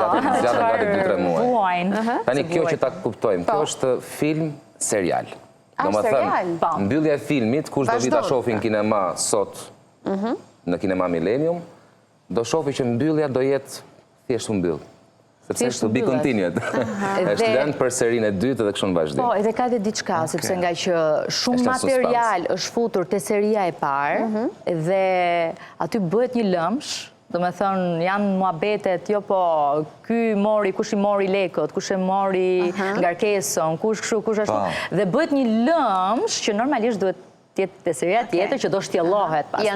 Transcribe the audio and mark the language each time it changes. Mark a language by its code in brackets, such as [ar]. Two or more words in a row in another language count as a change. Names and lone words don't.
[sq] Zjatën gati 2-3 muaj. Tani kjo që ta kuptojmë, kjo është film serial. Do më thënë, mbyllja e filmit, kush do vita shofin kinema sot në kinema Millennium, do shofi që mbyllja do jetë thjesht mbyll. Sepse është [en] to be continued. [sq] Është lënë për serinë e dytë dhe kështu në vazhdim. Po, edhe ka dhe diçka, sepse nga që shumë material është futur te seria e parë dhe aty bëhet një lëmsh, do me thënë, janë muhabetet, jo po, kush i mori lekët, kush e mori ngarkesën, kush kështu, kush ashtu, dhe bëhet një lëmsh që normalisht duhet tjetë të seria tjetër që do shtjellohet pastaj.